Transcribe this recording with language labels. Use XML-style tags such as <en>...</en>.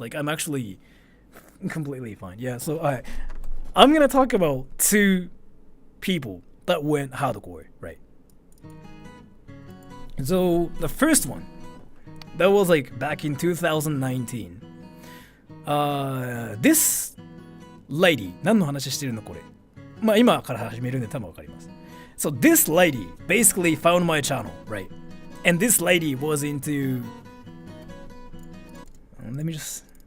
<en>Like I'm actually completely fine. Yeah, so I'm gonna talk about two people that went hardcore, right? So the first one, that was like back in 2019. This lady,</en> <ja>何の話してるのこれ。まあ今から始めるんで多分わかります。</ja> <en>So this lady basically found my channel, right? And this lady was into... Let me just...</en>